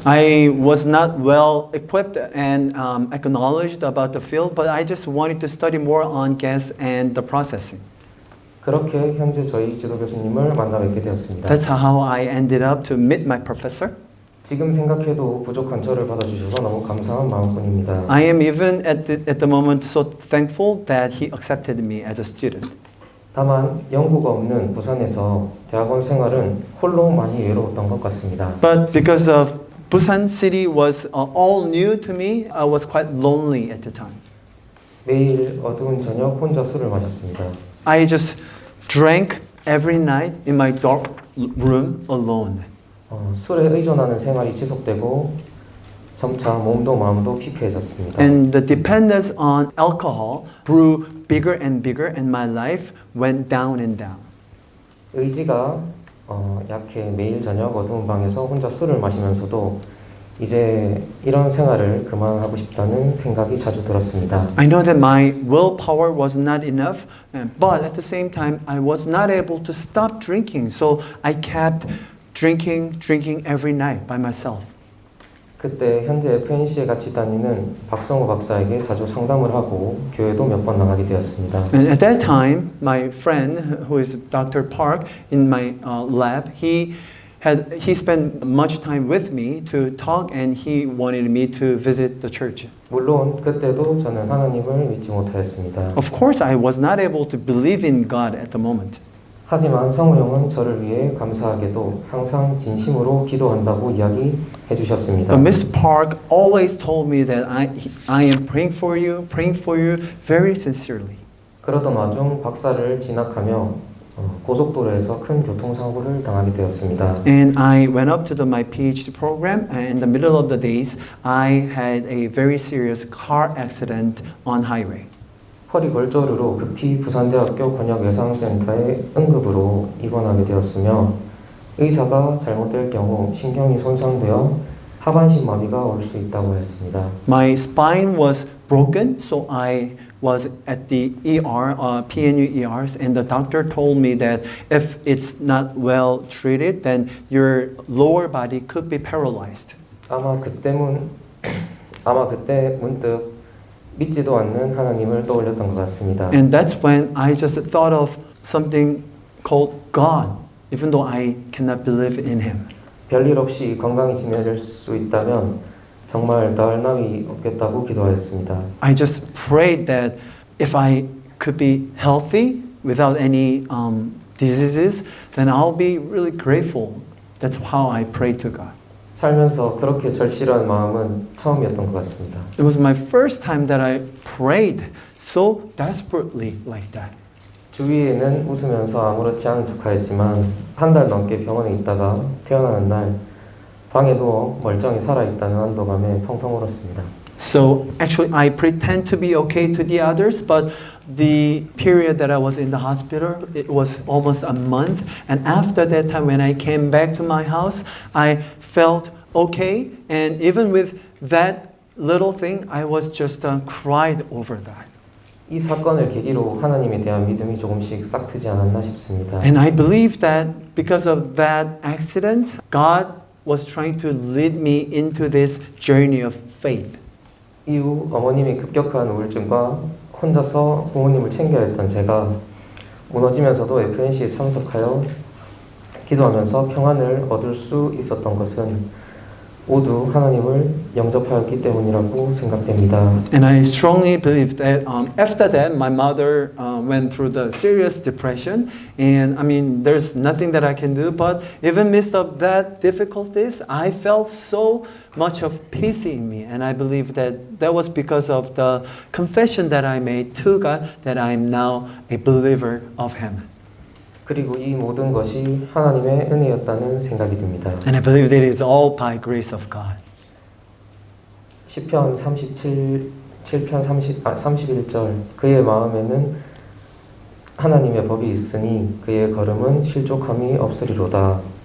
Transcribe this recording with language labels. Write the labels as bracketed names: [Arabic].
[English] I was not well equipped and acknowledged about the field, but I just wanted to study more on gas and the processing. [Korean] 그렇게 현재 저희 지도 교수님을 만나 뵙게 되었습니다. [English] That's how I ended up to meet my professor. [Korean] 지금 생각해도 부족한 저를 받아주셔서 너무 감사한 마음뿐입니다. [English] I am even at the moment so thankful that he accepted me as a student. [Korean] 다만 연구가 없는 부산에서 대학원 생활은 홀로 많이 외로웠던 것 같습니다. [English] But because of Busan city was all new to me, I was quite lonely at the time. [Korean] 매일 어두운 저녁 혼자 술을 마셨습니다. [English] I just drank every night in my dark room alone. [Korean] 술에 의존하는 생활이 지속되고 점차 몸도 마음도 피폐해졌습니다. [English] And the dependence on alcohol grew bigger and bigger, and my life went down and down. [Korean] 의지가 약해 매일 저녁 어두운 방에서 혼자 술을 마시면서도 이제 이런 생활을 그만하고 싶다는 생각이 자주 들었습니다. [English] I know that my willpower was not enough, but at the same time, I was not able to stop drinking. So I kept drinking every night by myself. [Korean] 그때 현재 FNC에 같이 다니는 박성호 박사에게 자주 상담을 하고 교회도 몇 번 나가게 되었습니다. [English] And at that time, my friend, who is Dr. Park, in my lab, he spent much time with me to talk, and he wanted me to visit the church. [Korean] 물론 그때도 저는 하나님을 믿지 못하였습니다. [English] Of course, I was not able to believe in God at the moment. [Korean] 하지만 성우 형은 저를 위해 감사하게도 항상 진심으로 기도한다고 이야기해 주셨습니다. [English] But Mr. Park always told me that I am praying for you very sincerely. [Korean] 그러던 와중 박사를 진학하며 고속도로에서 큰 교통사고를 당하게 되었습니다. [English] And I went up to my PhD program, and in the middle of the days, I had a very serious car accident on highway. [Korean] 허리 골절으로 급히 부산대학교 권역외상센터에 응급으로 입원하게 되었으며 의사가 잘못될 경우 신경이 손상되어 하반신 마비가 올 수 있다고 했습니다. [English] My spine was broken, so I was at the ER, PNU ERs, and the doctor told me that if it's not well treated, then your lower body could be paralyzed. [Korean] 아마 그때 문득 믿지도 않는 하나님을 떠올렸던 것 같습니다. [English] And that's when I just thought of something called God, even though I cannot believe in Him. [Korean] 별일 없이 건강히 지낼 수 있다면 정말 나을 나위 없겠다고 기도하였습니다. [English] I just prayed that if I could be healthy without any diseases, then I'll be really grateful. That's how I prayed to God. [Korean] 살면서 그렇게 절실한 마음은 처음이었던 것 같습니다. [English] It was my first time that I prayed so desperately like that. [Korean] 주위에는 웃으면서 아무렇지 않은 척하였지만 한 달 넘게 병원에 있다가 태어나는 날 방에 누워 멀쩡히 살아있다는 안도감에 펑펑 울었습니다. [English] So actually I pretend to be okay to the others, but the period that I was in the hospital, it was almost a month. And after that time when I came back to my house, I felt okay. And even with that little thing, I was just cried over that. [Korean] 이 사건을 계기로 하나님에 대한 믿음이 조금씩 싹트지 않았나 싶습니다. [English] And I believe that because of that accident, God was trying to lead me into this journey of faith. [Korean] 이후 어머님이 급격한 우울증과 혼자서 부모님을 챙겨야 했던 제가 무너지면서도 FNC에 참석하여 기도하면서 평안을 얻을 수 있었던 것은 모두 하나님을 영접하였기 때문이라고 생각됩니다. [English] And I strongly believe that after that, my mother went through the serious depression. And I mean, there's nothing that I can do. But even midst of that difficulties, I felt so much of peace in me. And I believe that that was because of the confession that I made to God that I am now a believer of Him. [Korean] 그리고 이 모든 것이 하나님의 은혜였다는 생각이 듭니다. [English] And I believe that it is all by grace of God. [Korean] 시편 37편 31절 그의 마음에는 하나님의 법이 있으니 그의 걸음은 실족함이 없으리로다.